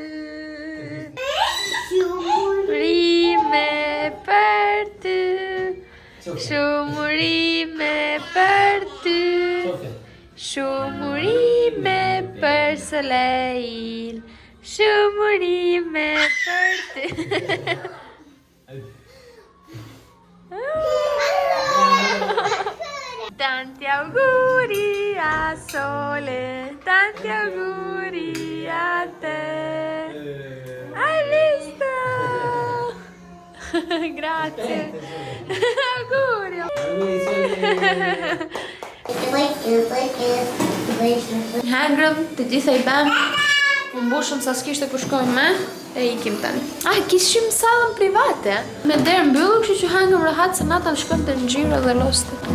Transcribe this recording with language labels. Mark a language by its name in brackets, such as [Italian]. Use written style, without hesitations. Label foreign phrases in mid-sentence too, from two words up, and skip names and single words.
[Albanian] Shumurime për ty. Shumurime për ty. Shumurime për Soleil. Shumurime për ty. [Italian] Tanti auguri a Sole, tanti auguri a te. Hai visto? Grazie. Auguri. [Albanian] Hangrëm, të gjitha I bëm. U mbushëm sa s'kishte ku shkojmë me, e ikim tani. Kishim sallën private. Me derë mbyllur, kështu që hangëm rahat se Natan shkonte në xhiro dhe loste.